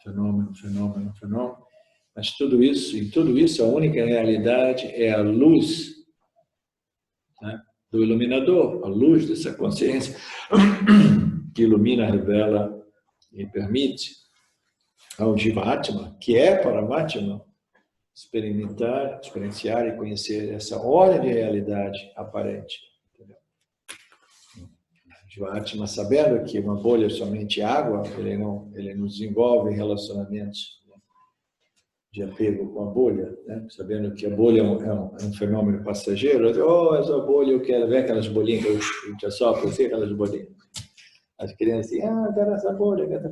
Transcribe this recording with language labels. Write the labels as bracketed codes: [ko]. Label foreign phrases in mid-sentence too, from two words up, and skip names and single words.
[pt] Mas tudo isso, em tudo isso, a única realidade é a luz, né, do iluminador, a luz dessa consciência que ilumina, revela e permite ao Jiva-Atma, que é Paramatma, experienciar e conhecer essa ordem de realidade aparente. Entendeu? Jiva-Atma, sabendo que uma bolha é somente água, ele não desenvolve relacionamentos, né, de apego com a bolha, né? Sabendo que a bolha é um fenômeno passageiro. Essa bolha, eu quero ver aquelas bolinhas que eu te assopro, assim, aquelas bolinhas. As crianças assim, quero essa bolha, quero...